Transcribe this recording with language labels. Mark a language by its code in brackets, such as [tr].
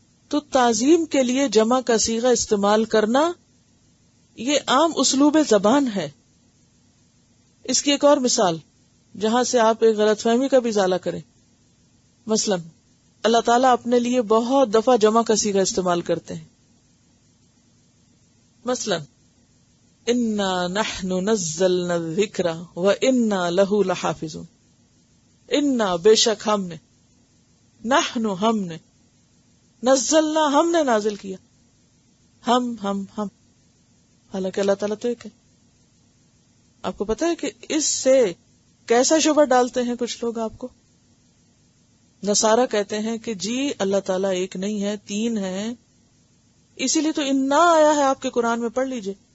[ur] تو تعظیم کے لیے جمع کا صیغہ استعمال کرنا یہ عام اسلوب زبان ہے. اس کی ایک اور مثال جہاں سے آپ ایک غلط فہمی کا بھی ازالہ کریں. مثلا اللہ تعالیٰ اپنے لیے بہت دفعہ جمع کا صیغہ استعمال کرتے ہیں. مثلا [ar] انا نحن نزلنا الذکر وانا لہ لحافظون. [ur] انا بے شک ہم نے، نحن ہم نے، نزلنا ہم نے نازل کیا، ہم حالانکہ اللہ تعالیٰ تو ایک ہے. آپ کو پتا ہے کہ اس سے کیسا شبہ ڈالتے ہیں کچھ لوگ آپ کو؟ نصارہ کہتے ہیں کہ جی اللہ تعالیٰ ایک نہیں ہے، تین ہیں، اسی لیے تو انا آیا ہے آپ کے قرآن میں، پڑھ لیجئے.